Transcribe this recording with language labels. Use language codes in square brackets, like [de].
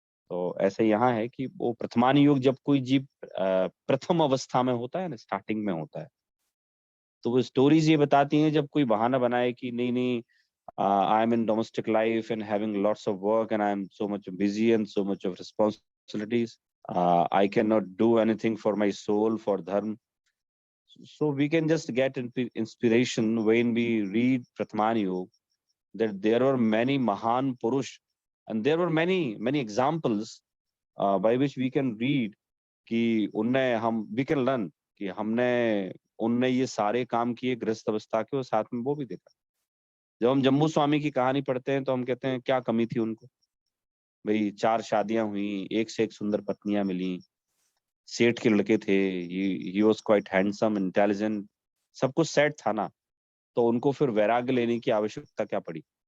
[hi] तो ऐसे यहाँ है कि वो प्रथमान युग, जब कोई जीव प्रथम अवस्था में होता है ना, स्टार्टिंग में होता है, तो वो स्टोरीज ये बताती हैं, जब कोई बहाना बनाए कि नहीं नहीं, [en] I am in domestic life and having lots of work and I am so much busy and so much of responsibilities, I can not do anything for my soul, for dharma. So we can just get inspiration when we read Pratman Yoga, that there were many Mahan Purush and there were many examples by which we can read कि उनने we can learn [hi] कि हमने उनने ये सारे काम किए गृहस्थ अवस्था के, और साथ में वो भी देखा। जब हम जम्मू स्वामी की कहानी पढ़ते हैं तो हम कहते हैं क्या कमी थी उनको, भाई 4 शादियां हुई, एक से एक सुंदर पत्नियां मिली, सेठ के लड़के थे, [en] he was quite handsome, intelligent, [hi] सब कुछ सेट था ना, तो उनको फिर वैराग्य लेने की आवश्यकता क्या पड़ी।